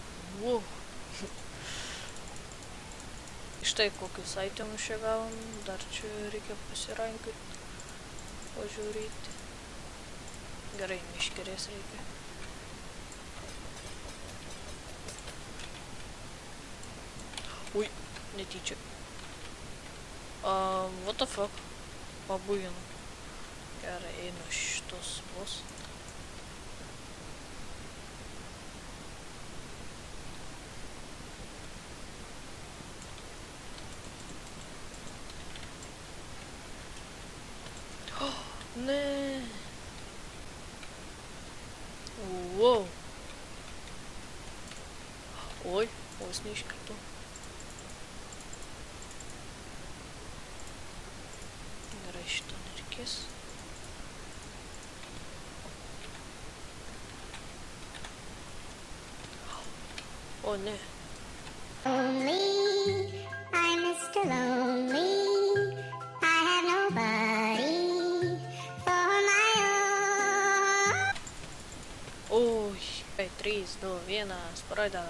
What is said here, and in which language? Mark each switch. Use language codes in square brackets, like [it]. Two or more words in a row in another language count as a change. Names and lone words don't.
[lt] Štai kokius itemus čia gavom. Dar čia reikia pasirankioti. Pažiūrėti. Gerai, meškerės reikia. Ui, netyčia. [en] What the fuck? [lt] Pabuginu. Gerai, einu šitos bus. Ne. Wow. Oi, vos neiškritau. Gerai, šito nereikės. O ne. [en] Lonely, I'm Mr. Lonely. I have nobody for my own. [lt] Oi, 3, 2, 1, pradedam.